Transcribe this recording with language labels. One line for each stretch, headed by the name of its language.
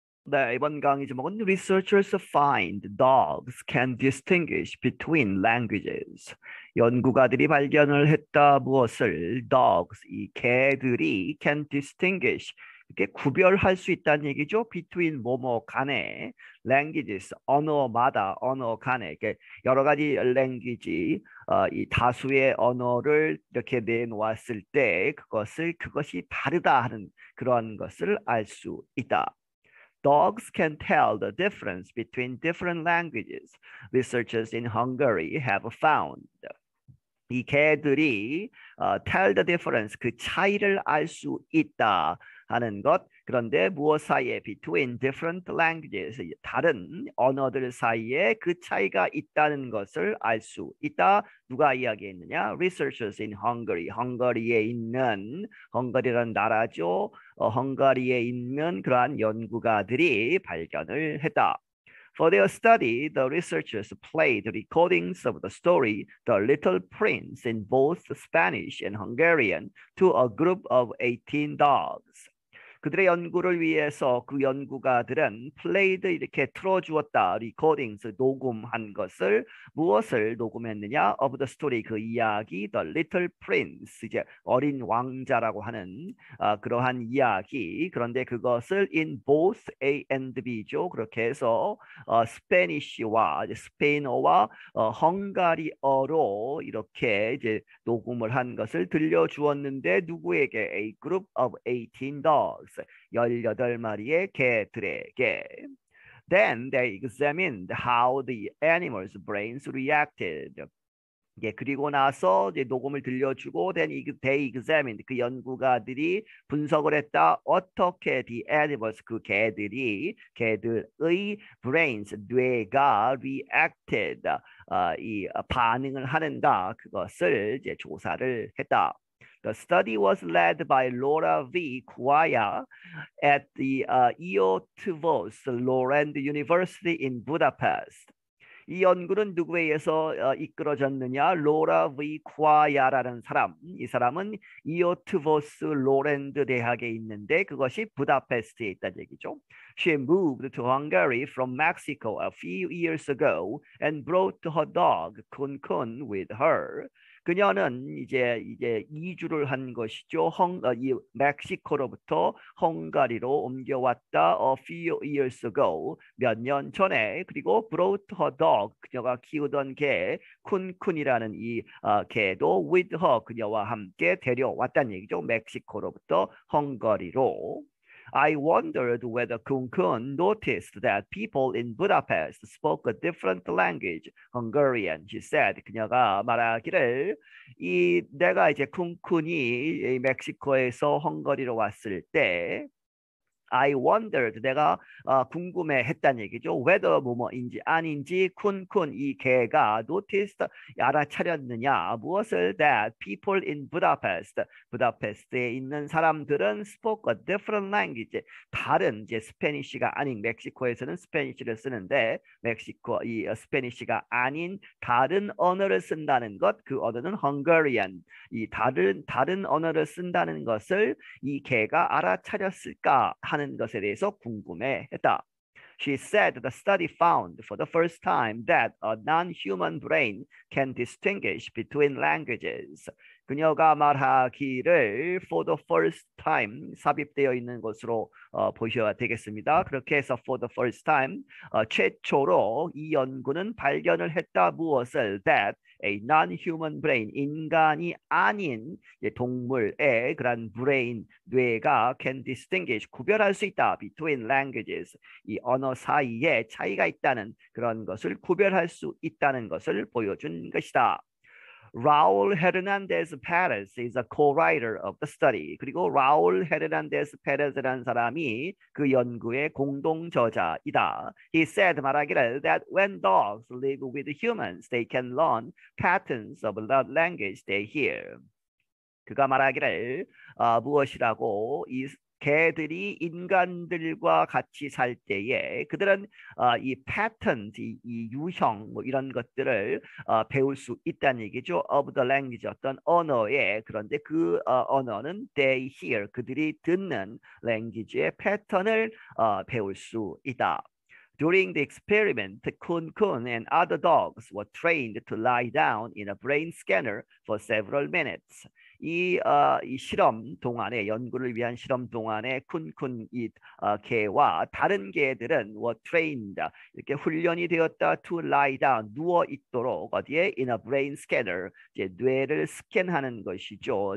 Korean: 네, 이번 강의 제목은
English: Researchers find dogs can distinguish between languages.
Korean: 연구가들이 발견을 했다 무엇을
English: dogs,
Korean: 이 개들이
English: can distinguish,
Korean: 이렇게 구별할 수 있다는 얘기죠.
English: between
Korean: 뭐뭐 간에
English: languages,
Korean: 언어마다 언어 간에 이렇게 여러 가지
English: language,
Korean: 이 다수의 언어를 이렇게 내놓았을 때 그것이 다르다 하는 그런 것을 알 수 있다.
English: Dogs can tell the difference between different languages. Researchers in Hungary have found.
Korean: 이 개들이
English: tell the difference,
Korean: 그 차이를 알 수 있다 하는 것. 그런데 무엇 사이에
English: between different languages,
Korean: 다른 언어들 사이에 그 차이가 있다는 것을 알 수 있다. 누가 이야기했느냐?
English: Researchers in Hungary,
Korean: 헝가리에 있는, 헝가리라는 나라죠. 헝가리에 있는 그러한 연구가들이 발견을 했다.
English: For their study, the researchers played recordings of the story The Little Prince in both Spanish and Hungarian to a group of 18 dogs.
Korean: 그들의 연구를 위해서 그 연구가들은
English: played
Korean: 이렇게 틀어주었다.
English: recordings,
Korean: 녹음한 것을 무엇을 녹음했느냐?
English: of the story,
Korean: 그 이야기 The Little Prince, 이제 어린 왕자라고 하는 그러한 이야기. 그런데 그것을
English: in both A and B
Korean: 죠. 그렇게 해서 스페니쉬와 스페인어와 헝가리어로 이렇게 이제 녹음을 한 것을 들려주었는데 누구에게?
English: A group of 18 dogs.
Korean: 18마리의 개들에게.
English: Then they examined how the animals' brains reacted.
Korean: 예, 그리고 나서 이제 녹음을 들려주고
English: they examined,
Korean: 그 연구가들이 분석을 했다. 어떻게
English: the animals,
Korean: 그 개들의
English: brains,
Korean: 뇌가
English: reacted,
Korean: 이 반응을 하는가, 그것을 이제 조사를 했다.
English: The study was led by Laura V. Kuaya at the Eötvös Lorand University in Budapest.
Korean: 이 연구는 누구에 의해서 이끌어졌느냐? 로라 V. 쿠아야라는 사람. 이 사람은 이오트보스 로랜드 대학에 있는데 그것이 부다페스트에 있다는 얘기죠.
English: She moved to Hungary from Mexico a few years ago and brought her dog Kun Kun with her.
Korean: 그녀는 이제 이주를 한 것이죠. 이 멕시코로부터 헝가리로 옮겨왔다.
English: A few years ago,
Korean: 몇 년 전에. 그리고
English: brought her dog,
Korean: 그녀가 키우던 개 쿤쿤이라는 이 개도
English: with her,
Korean: 그녀와 함께 데려왔다는 얘기죠. 멕시코로부터 헝가리로.
English: I wondered whether Kun noticed that people in Budapest spoke a different language, Hungarian, she said.
Korean: 그녀가 말하기를 내가 이제 쿤쿤이 멕시코에서 헝가리로 왔을 때
English: I wondered,
Korean: 내가 궁금해했다는 얘기죠.
English: whether
Korean: 뭐뭐인지 아닌지 쿤쿤 이 개가
English: noticed,
Korean: 알아차렸느냐 무엇을?
English: that people in Budapest,
Korean: 부다페스트에 있는 사람들은
English: spoke a different language,
Korean: 다른 이제 스페니쉬가 아닌, 멕시코에서는 스페니쉬를 쓰는데 멕시코 이 스페니쉬가 아닌 다른 언어를 쓴다는 것, 그 언어는 Hungarian, 이 다른 언어를 쓴다는 것을 이 개가 알아차렸을까 하는 것에 대해서 궁금해했다.
English: She said the study found for the first time that a non-human brain can distinguish between languages.
Korean: 그녀가 말하기를
English: for the first time,
Korean: 삽입되어 있는 것으로 보셔야 되겠습니다. 그렇게 해서
English: for the first time,
Korean: 최초로 이 연구는 발견을 했다. 무엇을?
English: that a non-human brain,
Korean: 인간이 아닌 동물의 그런 brain, 뇌가
English: can distinguish,
Korean: 구별할 수 있다.
English: between languages,
Korean: 이 언어 사이에 차이가 있다는 그런 것을 구별할 수 있다는 것을 보여준 것이다.
English: Raul Hernandez Perez is a co-writer of the study.
Korean: 그리고 Raul Hernandez Perez라는 사람이 그 연구의 공동 저자이다.
English: He said,
Korean: 말하기를,
English: that when dogs live with humans, they can learn patterns of the language they hear.
Korean: 그가 말하기를 무엇이라고 이 개들이 인간들과 같이 살 때에 그들은 이 패턴, 이 유형 뭐 이런 것들을 배울 수 있다는 얘기죠.
English: of the language
Korean: 어떤 언어에 그런데 그 언어는
English: they hear
Korean: 그들이 듣는 language의 패턴을 배울 수 있다.
English: During the experiment, Kun Kun and other dogs were trained to lie down in a brain scanner for several minutes.
Korean: 이 실험 동안에 연구를 위한 실험 동안에 쿤쿤 이 개와 다른 개들은
English: were trained
Korean: 이렇게 훈련이 되었다
English: to lie down
Korean: 누워 있도록 어디에
English: in a brain scanner
Korean: 이제 뇌를 스캔하는 것이죠.